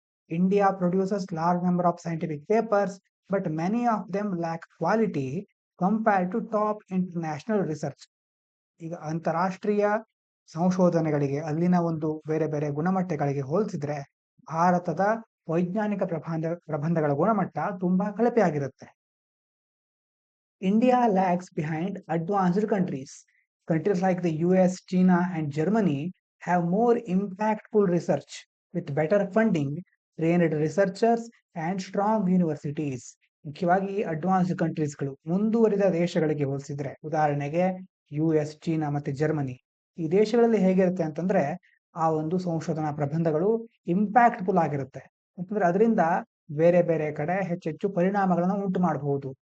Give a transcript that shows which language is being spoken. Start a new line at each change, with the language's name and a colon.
English: India produces large number of scientific papers but many of them lack quality compared to top international research.
Kannada: ಈಗ ಅಂತಾರಾಷ್ಟ್ರೀಯ ಸಂಶೋಧನೆಗಳಿಗೆ, ಅಲ್ಲಿನ ಒಂದು ಬೇರೆ ಬೇರೆ ಗುಣಮಟ್ಟಗಳಿಗೆ ಹೋಲಿಸಿದ್ರೆ ಭಾರತದ ವೈಜ್ಞಾನಿಕ ಪ್ರಬಂಧಗಳ ಗುಣಮಟ್ಟ ತುಂಬಾ ಕಳಪೆ ಆಗಿರುತ್ತೆ.
English: India lags behind advanced countries. Countries like the US, China, and Germany have more impactful research with better funding, trained researchers, and strong universities.
Kannada: ಮುಖ್ಯವಾಗಿ ಅಡ್ವಾನ್ಸ್ಡ್ ಕಂಟ್ರೀಸ್ಗಳು, ಮುಂದುವರಿದ ದೇಶಗಳಿಗೆ ಹೋಲಿಸಿದ್ರೆ, ಉದಾಹರಣೆಗೆ US, ಚೀನಾ ಮತ್ತೆ ಜರ್ಮನಿ, ಈ ದೇಶಗಳಲ್ಲಿ ಹೇಗಿರುತ್ತೆ ಅಂತಂದ್ರೆ ಆ ಒಂದು ಸಂಶೋಧನಾ ಪ್ರಬಂಧಗಳು ಇಂಪ್ಯಾಕ್ಟ್ಫುಲ್ ಆಗಿರುತ್ತೆ. ಅಂತಂದ್ರೆ ಅದರಿಂದ ಬೇರೆ ಬೇರೆ ಕಡೆ ಹೆಚ್ಚೆಚ್ಚು ಪರಿಣಾಮಗಳನ್ನು ಉಂಟು ಮಾಡಬಹುದು.